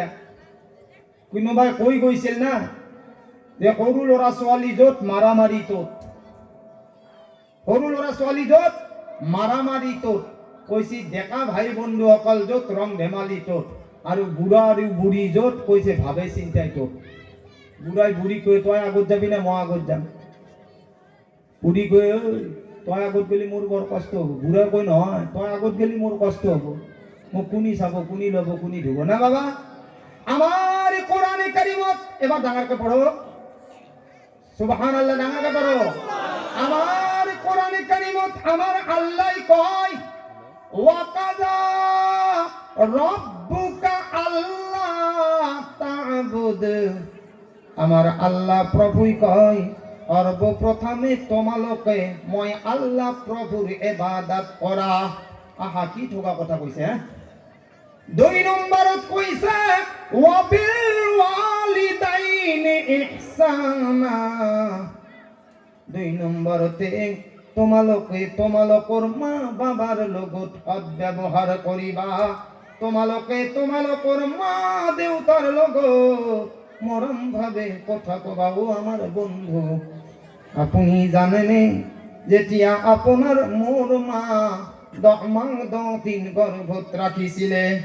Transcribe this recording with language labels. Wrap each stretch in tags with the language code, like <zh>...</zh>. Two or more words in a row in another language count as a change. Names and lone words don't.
<as>কোনোবাই কৈ গৈছিল না যে সৰু ল'ৰা ছোৱালী য'ত মাৰামাৰি ত'ত, সৰু ল'ৰা ছোৱালী য'ত মাৰামাৰি ত'ত, কৈছে ডেকা ভাই বন্ধুসকল য'ত ৰং ধেমালি ত'ত, আৰু বুঢ়া আৰু বুঢ়ী য'ত কৈছে ভাবে চিন্তাই ত'ত। বুঢ়াই বুঢ়ী কৈ তই আগত যাবি না মই আগত যাম? বুঢ়ী কৈ তই আগত গেলি মোৰ বৰ কষ্ট হ'ব। বুঢ়াই কৈ নহয় তই আগত গেলি মোৰ কষ্ট হ'ব, মোক কোনি চাব, কোনি ল'ব, কোনি ধুব না বাবা। আমার কোরআনে কারিমত এবার ডাঙারকে পড়ো, সুবহানাল্লাহ, ডাঙারকে পড়ো। আমার কোরআনে কারিমত আমার আল্লাহ কয়</as> <ar>وقضى ربك ألا تعبد,</ar> <as>আমার আল্লাহ প্রভুই কয় সর্বপ্রথমে তোমালোকে মই আল্লাহ প্রভুর ইবাদত করা। আহা কি ঠোকা কথা কইছে। হ্যাঁ, 2 নম্বরত কইছে</as> <ar>وبالوالدين إحسانا.</ar> <as>2 নম্বরতে তোমালোকে তোমালোকৰ মা বাবার লগত সৎ ব্যৱহাৰ কৰিবা। তোমালোকে তোমালোকৰ মা দেউতাৰ লগত মৰম ভাৱে কথা কবাও। আমাৰ বন্ধু, আপুনি জানেনে যেতিয়া আপোনাৰ মোৰ মা 10 মাহ 10 দিন গৰ্ভত ৰাখিছিলে,</as>